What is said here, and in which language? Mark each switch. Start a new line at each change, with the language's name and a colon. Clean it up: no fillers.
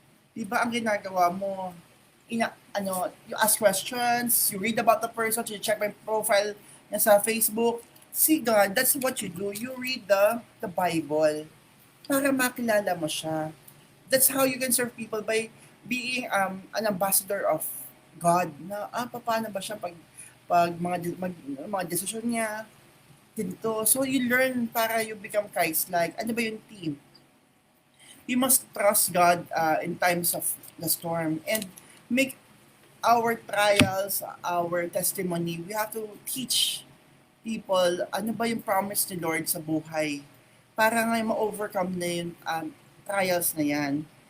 Filipino: Di ba ang ginagawa mo,
English: you ask questions, you read about the person, you check my profile niya sa Facebook. See God, that's what you do. You read the Bible
Filipino: para makilala mo siya.
English: That's how you can serve people, by being an ambassador of God.
Filipino: Na paano ba siya pag mga desisyon niya ganito.
English: So you learn para you become Christ-like.
Filipino: Ano ba yung team?
English: We must trust God in times of the storm and make our trials, our testimony. We have to teach people
Filipino: ano ba yung promise ni Lord sa buhay para nga ma-overcome na yung trials na yan.